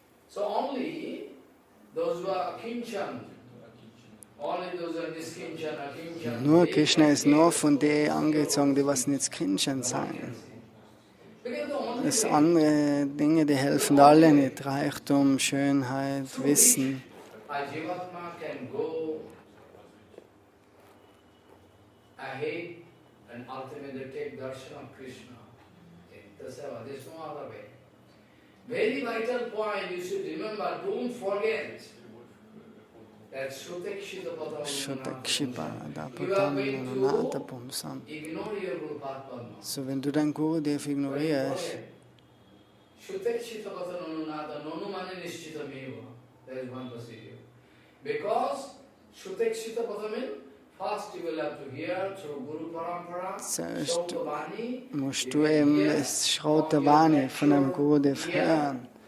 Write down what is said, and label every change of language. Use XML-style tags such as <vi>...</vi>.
<en>So only those who are kinchan, only those who are diskinchan, akinchan.</en> <de>Nur Krishna ist nur von denen angezogen, die was nicht kinchan sein. Das andere Dinge, die helfen alle nicht. Reichtum, Schönheit, Wissen.</de> <en>Jivatma can go ahead and ultimately take darshan of Krishna. There's no other way. Very vital point you should remember, don't forget that Shutekshita Patananata Bumsam. Ignore your Guru Padma.</en> <de>So wenn du dein Gurudev ignorierst, Shutekshita Patananata Nonu Mane Nishchita Meva. There is one procedure.</de> <en>Because Shutekshita Patamin, first you will have to hear through Guru Parampara, Shrauta</en> <de>musst du eben das Shrauta von einem Gurudev hören.</de>